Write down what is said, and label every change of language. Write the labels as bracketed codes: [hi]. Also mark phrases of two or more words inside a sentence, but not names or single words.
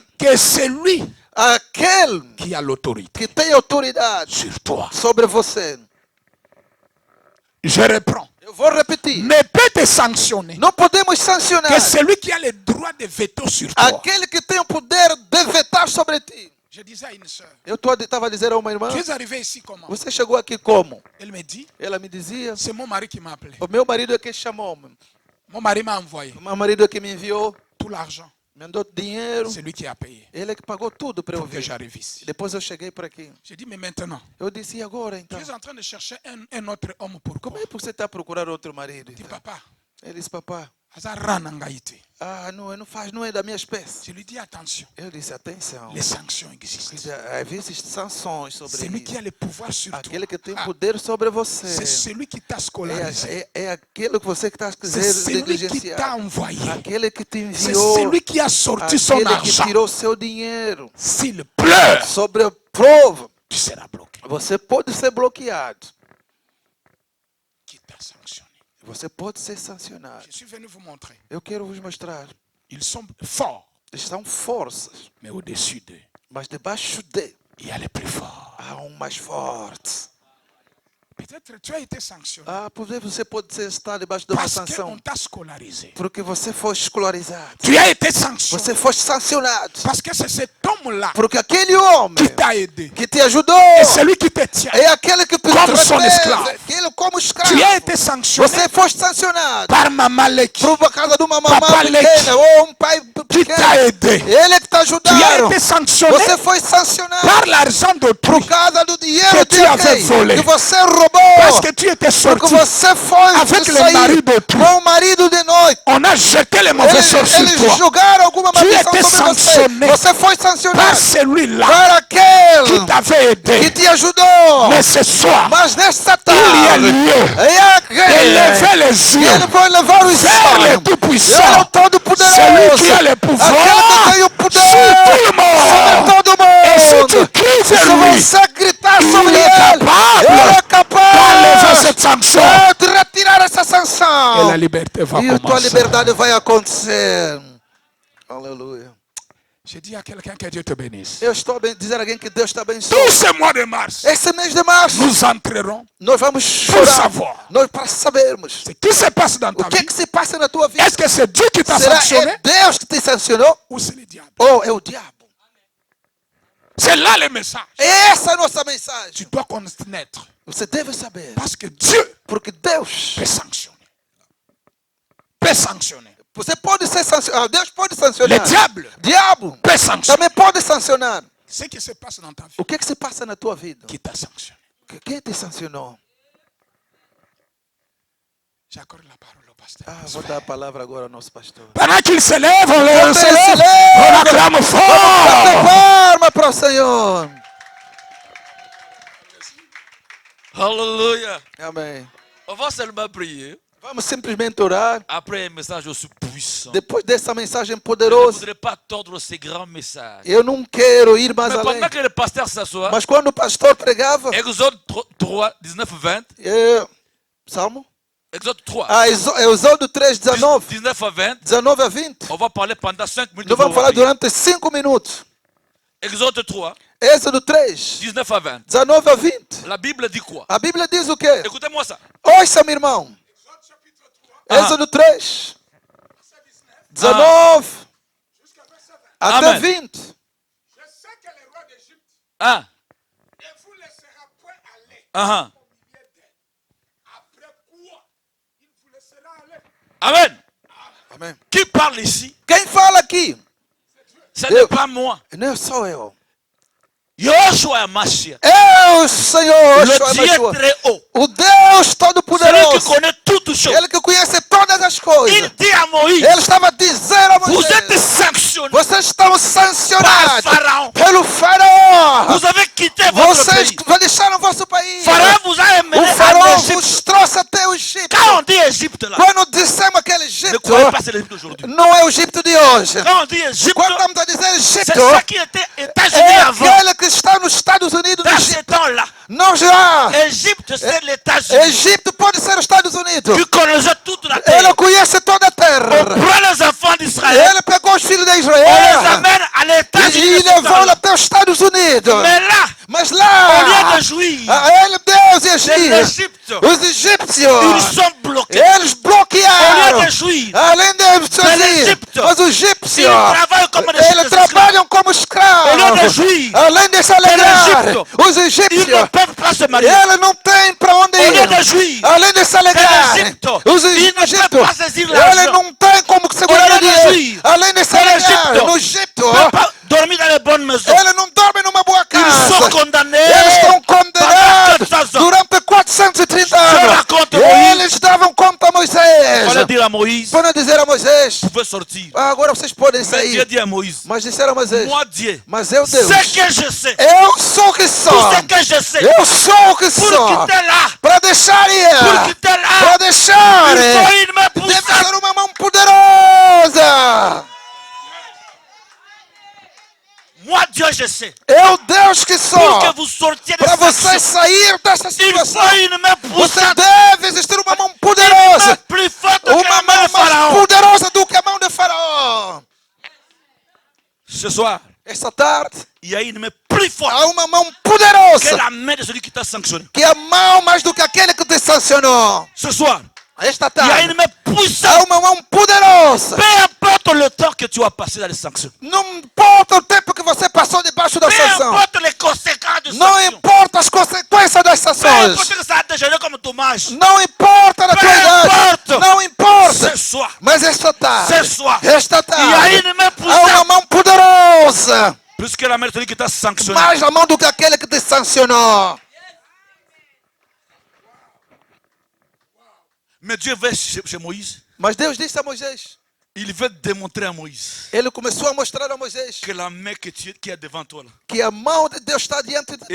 [fr] que celui [pt] aquele [fr] qui a l'autorité [pt] que tem autoridade [fr] sur toi. [pt] sobre você. [fr] Je reprends. [pt] Eu vou repetir. [fr] Ne peut te sanctionner [pt] Não podemos sancionar [fr] que celui qui a le droit de veto sur toi. [pt] aquele que tem o poder de vetar sobre ti. [fr] Je disais à une sœur, [pt] Eu estava a dizer a uma irmã, [fr] tu es arrivé ici comment? [pt] você chegou aqui como? [fr] Elle me dit, [pt] Ela me dizia, [fr] c'est mon mari qui m'a appelé. [pt] o meu marido é que chamou-me. [fr] Mon mari m'a envoyé [pt] O meu marido é que me enviou, [fr] tout l'argent. [pt] me mandou dinheiro. [fr] C'est lui qui a payé [pt] Ele é que pagou tudo para eu [fr] pour que [pt] vir. [fr] j'arrive ici. [pt] Depois eu cheguei por aqui. [fr] J'ai dit, mais maintenant, [pt] Eu disse, e agora [fr] tu [pt] então? [fr] es en train de chercher un autre homme pour [pt] Como [fr] quoi? [pt] é que você está a procurar outro marido? [fr] Il dit, [pt] Então? [fr] papa, [pt] Ele disse, papá, Hazara Nangaïti. não é da minha espécie. [fr] Je lui dis, attention, [pt] Eu disse, atenção. [fr] les sanctions existent. [pt] Às vezes sanções sobre [fr] Celui qui [pt] isso. [fr] a le pouvoir sur toi, [pt] Aquele que tem poder sobre [fr] c'est [pt] você. [fr] celui qui t'a scolarisé. [pt] É aquele que você que está a [fr] C'est [pt] quiser [fr] celui qui t'a [pt] negligenciar. [fr] envoyé. [pt] Aquele que te [fr] C'est [pt] enviou. [fr] celui qui a sorti son [pt] Aquele que [fr] argent. [pt] tirou seu dinheiro. [fr] S'il pleure, [pt] Sobre a prova, [fr] tu seras bloqué. [pt] você pode ser bloqueado. [fr] Qui t'a sanctionné? [pt] Você pode ser sancionado. [fr] Je suis venu vous montrer. [pt] Eu quero vos mostrar. [fr] Ils sont forts, [pt] São forças, [fr] mais au-dessus d'eux, [pt] mas debaixo de [fr] il y a les plus forts. [pt] há mais forte. [fr] Peut-être tu as été sanctionné [pt] Você pode estar debaixo de uma [fr] parce qu'on [pt] sanção. [fr] t'a scolarisé. [pt] Porque você foi escolarizado. [fr] Tu as été sanctionné [pt] Você foi sancionado. [fr] parce que c'est cet homme-là [pt] Porque aquele homem [fr] qui t'a aidé. [pt] que te ajudou [fr] Et celui qui te tient. [pt] é aquele que te [fr] Como son [pt] protege. escravo. Aquele como escravo. [fr] Tu as été sanctionné [pt] Você foi sancionado [fr] par Mamalek [pt] por causa de uma [fr] Papa [pt] mamãe pequena ou pai [fr] qui t'a [pt] pequeno. [fr] aidé. [pt] Ele é que te [fr] Tu as [pt] ajudaram. [fr] été sanctionné [pt] Você foi sancionado [fr] par l'argent d'autrui [pt] por causa do dinheiro [fr] que tu [pt] de [fr] avais [pt] alguém [fr] volé. [pt] que você roubou. [fr] parce que tu étais [pt] Porque [fr] sorti. [pt] você foi [fr] avec le [pt] sair [fr] mari d'autrui. [pt] com o marido de noite. [fr] On a jeté les mauvais sorts sur [pt] Eles [fr] toi [pt] jogaram alguma [fr] Tu [pt] maldição [fr] étais [pt] sobre você. [fr] sanctionné [pt] Você foi [fr] par [pt] sancionado [fr] celui-là [pt] para aquele [fr] qui t'avait [pt] que [fr] aidé. [pt] te ajudou. [fr] Mais ce soir, [pt] Mas nesta [fr] il y a [pt] tarde, [fr] lieu [pt] é aquele [fr] d'élever les [pt] que [fr] yeux [pt] ele vai levar os [fr] vers le [pt] olhos. Ele é o [fr] Tout-Puissant, [pt] Todo-Poderoso. [fr] celui qui a le [pt] Aquele [fr] pouvoir [pt] que tem o poder [fr] sur tout le [pt] sobre [fr] monde. [pt] todo [fr] Et si [pt] mundo. [fr] tu cries [pt] Se [fr] vers lui, [pt] você gritar [fr] il [pt] sobre [fr] est [pt] ele, [fr] capable [pt] ele é [fr] d'enlever [pt] capaz [fr] cette sanction. [pt] de retirar essa sanção. [fr] Et la liberté va [pt] E a tua [fr] commencer. [pt] liberdade vai acontecer. Aleluia. [fr] J'ai dit à quelqu'un que Dieu te bénisse. [pt] Eu estou a dizer a alguém que Deus está [fr] Tout [pt] abençoando. [fr] ce mois de mars, [pt] Esse mês de março, [fr] nous entrerons [pt] nós vamos [fr] pour [pt] chorar. [fr] savoir [pt] Nós para sabermos [fr] ce qui se passe dans [pt] o [fr] ta [pt] que, [fr] vie. [pt] que se passa na tua vida. [fr] Est-ce que c'est Dieu qui t'a [pt] Será [fr] sanctionné [pt] é Deus que te sancionou [fr] ou c'est le diable? [pt] ou é o diabo? [fr] C'est là le message. [pt] Essa é a nossa mensagem. [fr] Tu dois connaître. [pt] Você deve saber. [fr] Parce que Dieu [pt] Porque Deus, [fr] peut sanctionner. Peut sanctionner. [pt] você pode ser sancionado. Deus pode [fr] Le [pt] sancionar. [fr] diable [pt] Diabo [fr] peut sanctionner. [pt] também pode sancionar. [fr] Ce qui se passe dans ta vie, [pt] O que se passa na tua vida? [fr] qui t'a sanctionné. [pt] Quem te sancionou? [fr] J'accorde la parole au pasteur. [pt] Vou dar a palavra agora ao nosso pastor. [fr] Pendant qu'il se lève, on [pt] Enquanto [fr] se [pt] ele se [fr] lève, on [pt] leva, [fr] acclame [pt] vamos [fr] fort. [pt] bater palma para o Senhor. [fr] Alléluia. [pt] Amém. [fr] On va seulement prier. [pt] Vamos simplesmente orar. [fr] Après un message aussi puissant. [pt] Depois dessa mensagem [fr] Je ne [pt] poderosa, [fr] voudrais pas tordre ces grands messages. [pt] eu não quero ir mais [fr] Mais [pt] além. [fr] pendant que le pasteur s'assoit, [pt] Mas quando o pastor pregava, [fr] Exode 3, 19, 20. [pt] Salmo? [fr] Exode 3, [pt] Êxodo 3, 19. [fr] 19 à 20. [pt] 19 a 20. [fr] On va parler pendant 5 minutes. [pt] Nós vamos falar durante 5 minutos. [fr] Exode 3, [pt] Êxodo 3, [fr] 19 à 20. [pt] 19 a 20. [fr] La Bible dit quoi? [pt] A Bíblia diz o quê? [fr] Écoutez-moi ça. [pt] Ouça, meu irmão. Êxodo 3, 19 até [fr] Amen. [pt] 20. [fr] Je sais que le roi d'Égypte [pt] Hein? [fr] ne vous laissera point aller Uh-huh. au milieu d'elle. Après quoi, il vous laissera aller. Amen. [pt] Amém. [fr] Qui parle ici? [pt] Quem fala aqui? [fr] Ce n'est pas moi. [pt] Não sou eu. [fr] Yoshua Mashiach. [pt] Eu, Senhor, [fr] Le [pt] Yeshua [fr] Dieu [pt] Yeshua. [fr] très haut. [pt] O Deus [fr] Celui qui [pt] Todo-Poderoso. [fr] connaît toutes choses. [pt] Ele que conhece todas as [fr] Il [pt] coisas. [fr] dit à Moïse, [pt] Ele estava dizendo a [fr] vous êtes [pt] Moisés: [fr] sanctionnés [pt] vocês estão [fr] par [pt] sancionados [fr] Pharaon. [pt] pelo faraó. [fr] Vous avez quitté votre [pt] Vocês [fr] pays. [pt] deixaram vosso país. [fr] Pharaon vous a amené [pt] O faraó [fr] en [pt] vos [fr] Égypte. [pt] trouxe até o Egito. [fr] Quand on dit Égypte là, [pt] Quando dissemos aquele [fr] ne [pt] Egito, [fr] croyez pas c'est l'Égypte d'aujourd'hui. [pt] não é o Egito de hoje. [fr] Quand on dit Égypte, [pt] Quando estamos a dizer [fr] c'est [pt] Egito, [fr] ça qui était États-Unis [pt] é [fr] avant. [pt] aquele que está nos Estados Unidos. [fr] Dans ce temps-là, [pt] Não já. [fr] Égypte c'est les États-Unis [pt] Egito pode ser os Estados Unidos. [fr] qui connaissait toute la terre. [pt] Ele conhece toda a [fr] On [pt] terra. [fr] prend les enfants d'Israël, [pt] Ele pegou os filhos de [fr] on les [pt] Israel [fr] amène à [pt] e [fr] l'États-Unis. [pt] levou até os Estados Unidos. [fr] Mais là, [pt] Mas [fr] au [pt] lá, [fr] lieu de jouir [pt] ele, Deus e [fr] de [pt] Egito, [fr] l'Égypte, [pt] os egípcios, [fr] ils sont bloqués. [pt] eles [fr] Au [pt] bloquearam. [fr] lieu de jouir, [pt] Além de fazer, Egito. mas os [fr] ils [pt] egípcios, [fr] travaillent comme des [pt] eles trabalham como [fr] Au lieu de [pt] escravos. [fr] jouir, [pt] Além de se alegrar, Egito. os [fr] ils ne [pt] egípcios, [fr] peuvent pas se marier. [pt] eles não têm para onde [fr] Au lieu de [pt] ir. [fr] jouir, [pt] Além de se alegrar, Egito. os [fr] Ils ne [pt] egípcios, [fr] peuvent pas saisir [pt] eles [fr] l'argent. [pt] não têm como segurar [fr] Au lieu [pt] o [fr] de [pt] dinheiro. [fr] jouir, [pt] Além de se Egito. alegrar, no Egito, [fr] Ils ne peuvent pas dormir dans les bonnes maisons. [pt] eles não dormem numa boa [fr] Ils sont [pt] casa. [fr] condamnés. [pt] Eles estão condenados [fr] Pendant 400 ans. [pt] durante 430 anos. [fr] raconte a Moïse. [pt] Eles davam conta a Moisés. [fr] On va dire à Moïse, [pt] Para dizer a Moisés: [fr] vous pouvez sortir. [pt] agora vocês podem [fr] Mais Dieu [pt] sair. [fr] dit à Moïse, [pt] Mas disseram a Moisés: [fr] moi Dieu, [pt] mas eu, Deus, [fr] ce que je sais, [pt] eu sou o que [fr] tout [pt] sou. [fr] ce que je sais, [pt] Eu sou o que [fr] pour [pt] sou. [fr] quitter là, [pt] Para deixar [fr] pour [pt] ir. [fr] quitter là, [pt] Para deixar [fr] il [pt] ir. [fr] faut une main [pt] Deve [fr] puissante. [pt] ser uma mão poderosa. [fr] Moi Dieu, je sais. [pt] Eu, Deus que [fr] Pour [pt] sou. [fr] que vous sortiez de [pt] Para [fr] cette [pt] vocês [fr] situation, [pt] sair dessa [fr] il [pt] situação, [fr] faut une main [pt] você [fr] puissante. [pt] deve existir uma mão [fr] Une main [pt] poderosa. [fr] plus forte que [pt] Uma [fr] la main [pt] mão [fr] de Pharaon. [pt] mais poderosa do que a mão de Faraó. [fr] Ce soir, [pt] Esta tarde, [fr] il y a une main plus forte [pt] há uma mão [fr] que [pt] poderosa. [fr] la main de celui qui t'a sanctionné. [pt] Que a mão mais do que aquele que te sancionou. [fr] Ce soir, [pt] Esta [fr] il y a [pt] tarde, [fr] une main [pt] há [fr] puissante. [pt] uma mão poderosa. [fr] Peu importe le temps que tu as passé dans les sanctions. [pt] Não importa o tempo que você passou debaixo da [fr] Peu [pt] sanção. [fr] importe les conséquences de [pt] Não [fr] sanctions. [pt] importa as consequências das [fr] Peu [pt] sanções. [fr] importe que ça a dégénéré comme dommage. [pt] Não importa a tua [fr] Peu [pt] idade. [fr] importe. [pt] Não importa. [fr] Ce soir, [pt] Mas esta tarde, [fr] ce soir, [pt] esta [fr] il y a [pt] tarde, [fr] une main [pt] há uma [fr] puissante. [pt] mão poderosa. [fr] Plus que la main de celui qui t'a sanctionné. [pt] Mais a mão do que aquele que te sancionou. [fr] Mais Dieu va chez Moïse. [pt] Mas Deus disse a Moisés. [fr] Il veut démontrer à Moïse [pt] Ele começou a mostrar a Moisés [fr] que la main qui est devant toi là, [pt] que a mão de Deus está diante de